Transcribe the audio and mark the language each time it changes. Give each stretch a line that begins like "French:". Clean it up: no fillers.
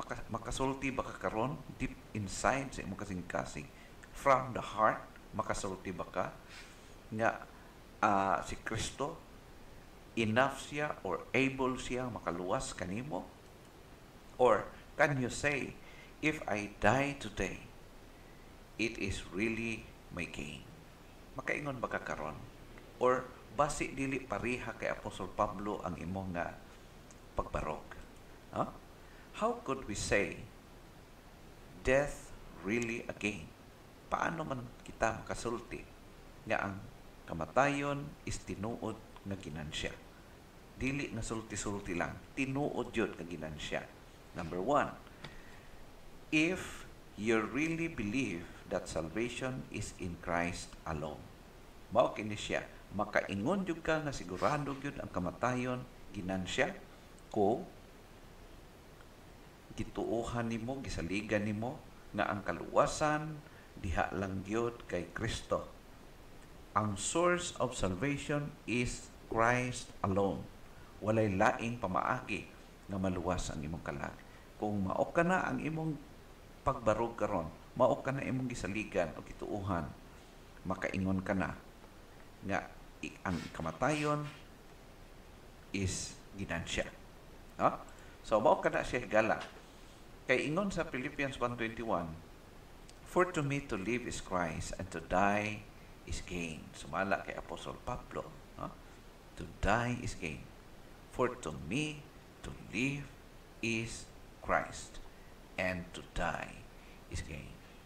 Cebuano: Makasulti ba ka karon
English: deep inside
Cebuano: sa imong kasing-kasing,
English: from the heart,
Cebuano: makasulti ba ka nga si Kristo
English: enough
Cebuano: siya
English: or able
Cebuano: siya makaluwas kanimo?
English: Or can you say, if I die today, it is really my gain?
Cebuano: Makaingon ba ka karon? Or basi dili pariha kay Apostol Pablo ang imong nga pagbarog? Huh?
English: How could we say death really a gain?
Cebuano: Paano man kita makasulti nga ang kamatayon is tinuod nga ginansya? Dili nga sulti-sulti lang, tinuod yun nga ginansya.
English: Number 1, if you really believe that salvation is in Christ alone,
Cebuano: mao kini siya, makaingon jud ka nga sigurado jud ang kamatayon ginansya ko gituohan nimo, gisaligan nimo nga ang kaluwasan diha lang gyud kay Kristo.
English: Ang source of salvation is Christ alone.
Cebuano: Walay laing pamaagi nga maluwas ang imong kalag. Kung mao ka na ang imong pagbarog karon, mao ka na imong gisaligan o gituohan, makaingon ka na nga ang kamatayon is ginansya. No? So mao ka na siya higala. Kay ingon sa
English: Philippians 1:21, for to me to live is Christ and to die is gain.
Cebuano: Sumala kay Apostol Pablo, no?
English: To die is gain. For to me to live is Christ and to die is gain.